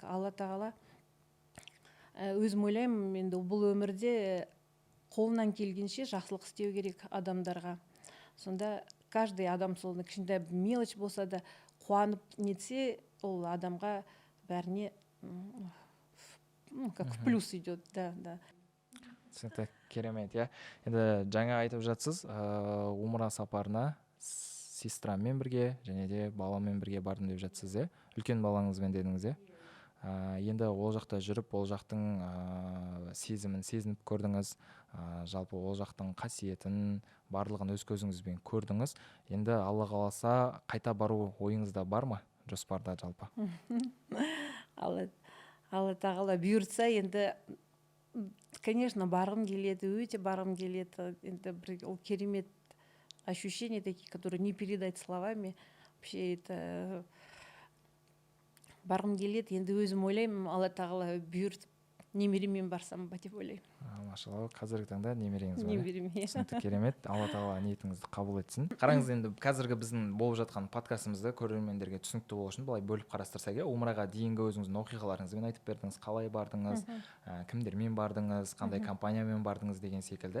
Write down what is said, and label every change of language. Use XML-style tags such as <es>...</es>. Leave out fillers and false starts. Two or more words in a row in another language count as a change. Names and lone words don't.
<kk>Алла тағала, өзім ойлаймын, енді бұл өмірде қолынан келгенше жақсылық істеу керек адамдарға. Сонда каждый адам сол кішкентай мелочь болса да қуанып нетсе, ол адамға бәріне</kk> <ru>как в плюс идет.</ru> <kk>Да. Түсінікті, керемет, иә. Енді жаңа айтып жатсыз, умра сапарына сестрамен бірге және де баламен бірге бардым деп жатсыз, иә? Үлкен балаңызбен дедіңіз, иә? Енді ол жақта жүріп, ол жақтың сезімін сезініп көрдіңіз, жалпы ол жақтың қасиетін барлығын өз көзіңізбен көрдіңіз. Енді Алла қаласа қайта бару ойыңызда бар ма, жоспарда жалпы? Алла тағала бұйыртса, енді конечно барғым келеді, өте барғым келеді. Енді бір ол керемет</kk> <ru>ощущения такие, которые не передать словами. Вообще это</ru> <kk>барғым келеді. Енді өзім ойлаймын, Алла тағала бұйыртып немеремен барсам ба деп ойлаймын. Машалла, қазіргі таңда немереңіз бар. Немерем, иә. Түсінікті, керемет. Алла тағала ниетіңізді қабыл етсін. Қараңыз, енді қазіргі біздің болып жатқан подкастымызды көрермендерге түсінікті болу үшін былай бөліп қарастырсақ, умраға дейінгі өзіңіздің оқиғаларыңызбен айтып бердіңіз, қалай бардыңыз, кімдермен бардыңыз, қандай компаниямен бардыңыз деген секілді.</kk>